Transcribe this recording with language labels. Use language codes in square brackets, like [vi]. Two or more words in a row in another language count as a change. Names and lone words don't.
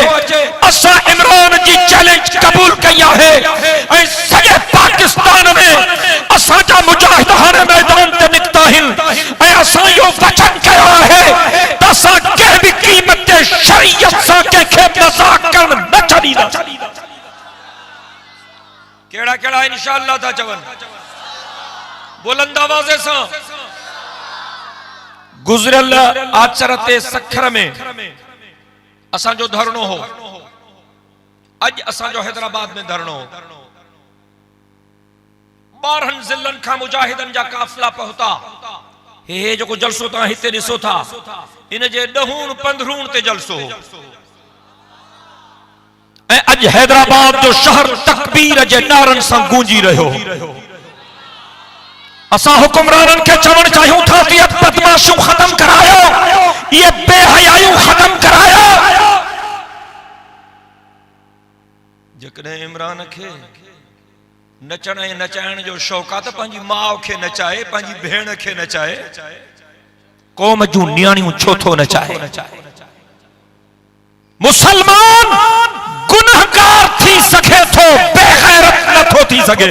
[sd] असां इमरान जी चैलेंज कबूल कई आहे ऐं सॼे पाकिस्तान में असांजा मुजाहिद हाणे मैदान ते निकिता आहिनि ऐं असां इहो वचन कयो आहे त असां कंहिं बि क़ीमत ते शरीयत सां कंहिंखे मज़ाक़ करणु न छॾींदासीं। केड़ा केड़ा इंशाअल्लाह था चवन बुलंद आवाज़ से। गुजरल आचर ते सखर में असां जो धरणो हो, अज असां जो हैदराबाद में धरणो हो। 12 ज़िलन का मुजाहिदन जा काफिला पहुता। हे जो जलसो ता हिते दिसो था, इन जे 10-15 ते जलसो हो। अज हैदराबाद जो शहर तकबीर जे नारन सां गूंजी रहियो। असां हुक्मरानन के चवण चाहियूं था कि बदमाशूं खत्म करायो, ये बेहयायूं खत्म करायो। जकॾहिं इमरान खे नचण ऐं नचाइण जो शौक़ आहे त पंहिंजी माउ खे नचाए, पंहिंजी भेण खे नचाए, क़ौम जूं नियाणियूं छो थो नचाए? मुसलमान गुनहगार थी सके थो, बेगैरत नथो थी सके।